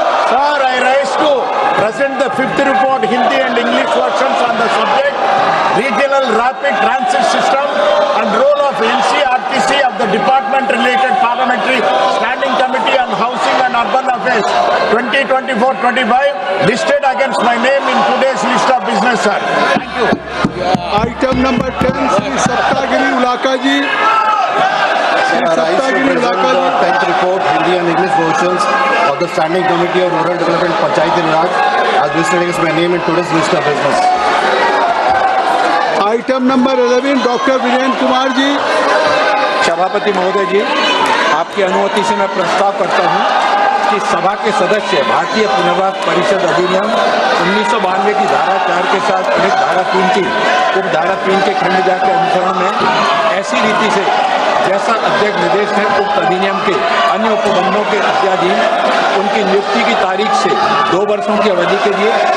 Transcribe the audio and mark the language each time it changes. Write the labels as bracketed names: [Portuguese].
[English] Sir, I rise to present the 5th report Hindi and English versions on the subject Regional Rapid Transit System and role of NCRTC of the department-related Parliamentary Standing Committee on Housing and Urban Affairs 2024-25 listed against my name in today's list of business, sir. Thank you. [Hindi] Item number 10 Shri Saptagiri Ulaka ji. [English] I rise to present the 10th report, Hindi and English versions of the Standing Committee of Rural Development Panchayati Raj as listed against my name in today's list of business. [Hindi] Item number 11 doctor Virendra Kumar ji. सभापति महोदय जी, आपकी अनुमति से मैं प्रस्ताव करता हूं कि सभा के सदस्य भारतीय पुनर्वास परिषद अधिनियम 1992 की धारा 4 के साथ एक धारा 3 की उपधारा 3 के खंड जा के अनुसरण में ऐसी रीति से जैसा अध्यक्ष निर्देश है उक्त अधिनियम के अन्य उपबंधों के अत्याधीन उनकी नियुक्ति की तारीख से 2 वर्षों की अवधि के लिए